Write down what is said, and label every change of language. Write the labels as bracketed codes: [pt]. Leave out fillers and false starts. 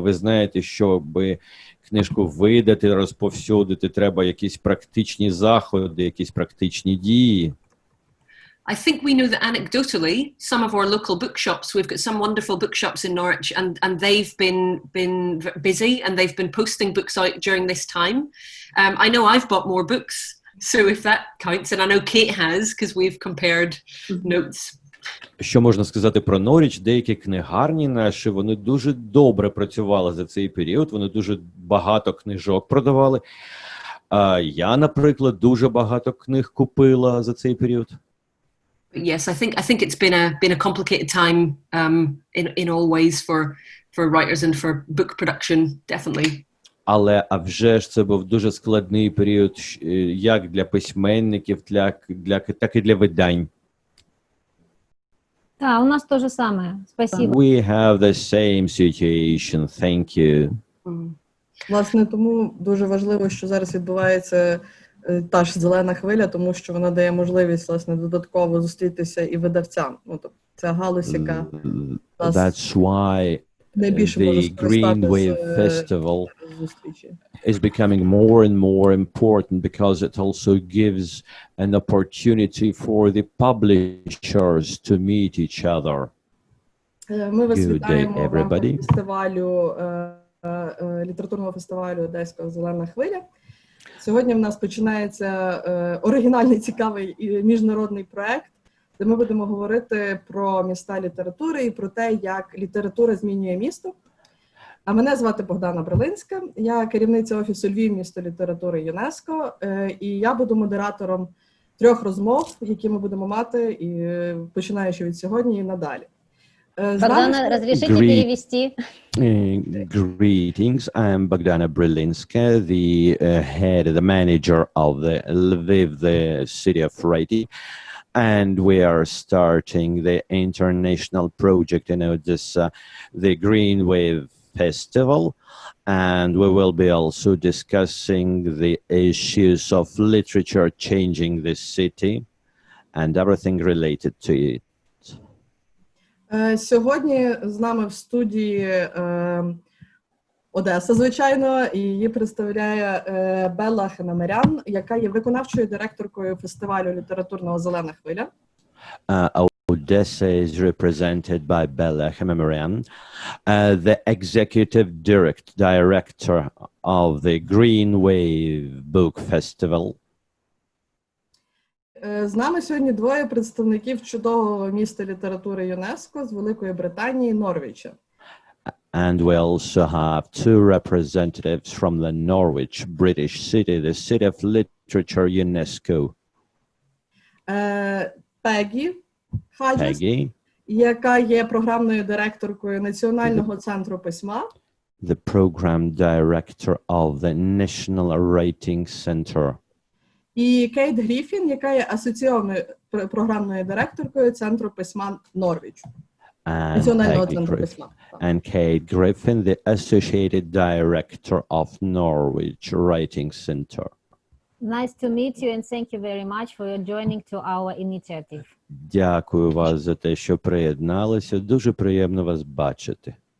[uk] Ви знаєте, щоб книжку видати, розповсюдити, треба якісь практичні заходи, якісь практичні дії. [en] I think we know that anecdotally, some of our local bookshops, we've got some wonderful bookshops in Norwich, and they've been busy and they've been posting books out during this time. I know I've bought more books, so if that counts, and I know Kate has, because we've compared notes. [uk] Що можна сказати про Норвіч? Деякі книгарні наші, вони дуже добре працювали за цей період, вони дуже багато книжок продавали. Я, наприклад, дуже багато книг купила за цей період. [en] Yes, I think it's been a complicated time in all ways for writers and for book production, definitely. [uk] Але, а вже ж, це був дуже складний період як для письменників, так і для видань. [ru] Да, у нас то же самое. Спасибо. [en] We have the same situation. Thank you. [uk] Власне, тому дуже важливо, що зараз відбувається та ж «Зелена хвиля», тому що вона дає можливість, власне, додатково зустрітися і видавцям. Ну, тобто, ця галузь, яка [en] That's why the Green Wave Festival is becoming more and more important because it also gives an opportunity for the publishers to meet each other. [uk] Ми вас вітаємо в рамках [en] everybody. [uk] фестивалю, літературного фестивалю Одеського «Зелена хвиля». Сьогодні в нас починається оригінальний, цікавий і міжнародний проект, де ми будемо говорити про міста літератури і про те, як література змінює місто. А мене звати Богдана Брилинська, я керівниця офісу Львів Місто літератури ЮНЕСКО, і я буду модератором 3 розмов, які ми будемо мати, і починаючи від сьогодні і надалі. [ru] Богдана, разрешите перевести? [en] Greetings, I'm Bogdana Brilińska, the the manager of the Lviv, the city of writing, and we are starting the international project in Odessa, the Green Wave Festival, and we will be also discussing the issues of literature changing the city and everything related to it. [uk] Сьогодні з нами в студії Одеса, звичайно, і її представляє Белла Ханамерян, яка є виконавчою директоркою фестивалю літературного «Зелена, хвиля». [en] Odessa is represented by Bella Hanameryan, the executive director of the Green Wave Book Festival. [uk] З нами сьогодні двоє представників чудового міста літератури ЮНЕСКО з Великої Британії, Норвіча. [en] And we also have two representatives from the Norwich, British city, the city of literature UNESCO. [uk] Пеггі Хаджес, яка є програмною директоркою Національного центру письма. [en] The program director of the National Writing Center. [uk] І Кейт Гріффін, яка є асоційованою програмною директоркою Центру письма Норвіч. Національного центру письма. [en] And Кейт Гріффін, the associated director of Norwich Writing Center. Nice to meet you and thank you very much for joining to our initiative. [uk] Дякую вас за те, що приєдналися. Дуже приємно вас бачити.